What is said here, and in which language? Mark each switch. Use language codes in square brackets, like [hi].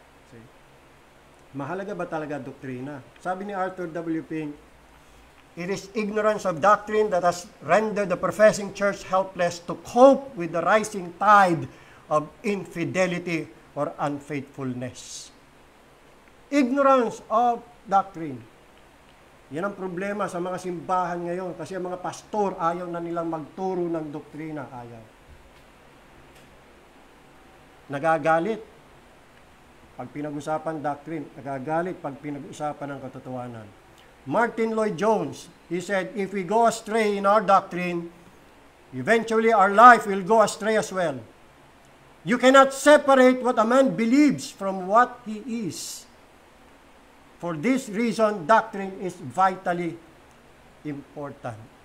[en] See? [tl] Mahalaga ba talaga doktrina? Sabi ni Arthur W. [en] Pink, it is ignorance of doctrine that has rendered the professing church helpless to cope with the rising tide of infidelity or unfaithfulness. Ignorance of doctrine. [tl] Yan ang problema sa mga simbahan ngayon kasi ang mga pastor ayaw na nilang magturo ng doktrina. Ayaw. Nagagalit pag pinag-usapan doctrine. Nagagalit pag pinag-usapan ng katotohanan. [en] Martin Lloyd-Jones, he said, if we go astray in our doctrine, eventually our life will go astray as well. You cannot separate what a man believes from what he is. For this reason, doctrine is vitally important.